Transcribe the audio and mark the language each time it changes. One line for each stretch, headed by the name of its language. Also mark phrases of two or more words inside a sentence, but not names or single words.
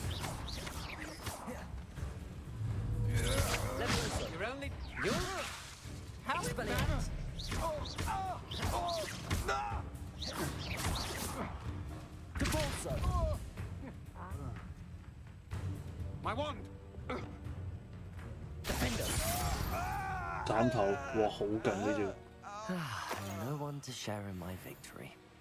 English: Levioso. You're only. How Expelliarmus. Compulso. My wand. Defender.
Cantonese: 斬頭，哇，好勁呢招！
English: No one to share in my victory.